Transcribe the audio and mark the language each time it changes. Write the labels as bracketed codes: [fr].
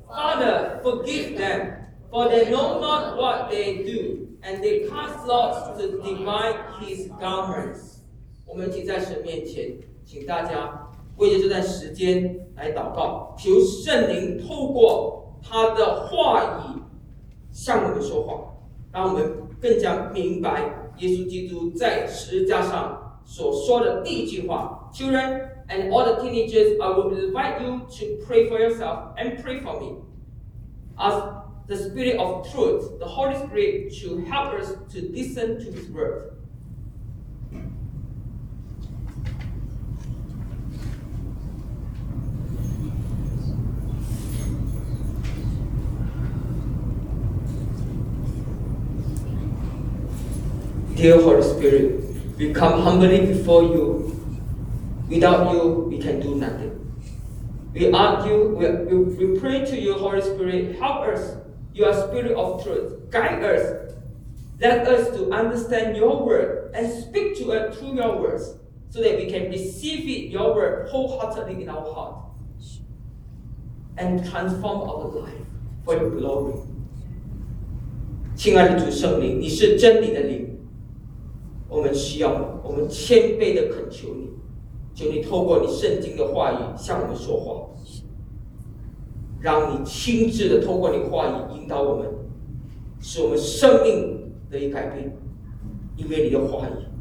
[en] Father, forgive them, for they know not what they do, and they cast lots to divide his garments. [zh] 我们请在神面前，请大家为着这段时间来祷告，求圣灵透过他的话语向我们说话，让我们更加明白耶稣基督在十字架上所说的第一句话。 [en] Children and all the teenagers, I will invite you to pray for yourself and pray for me. Ask the Spirit of Truth, the Holy Spirit, to help us to listen to His word. Dear Holy Spirit, we come humbly before you. Without you, we can do nothing. We ask you, we pray to you, Holy Spirit, help us, your Spirit of Truth, guide us. Let us to understand your word and speak to us through your words so that we can receive it, your word wholeheartedly in our heart and transform our life for your glory. [zh] 亲爱的主圣灵，你是真理的灵。我们需要，我们谦卑地恳求你，求你透过你圣经的话语向我们说话，让你亲自地透过你话语引导我们，使我们生命得以改变，因为你的话语。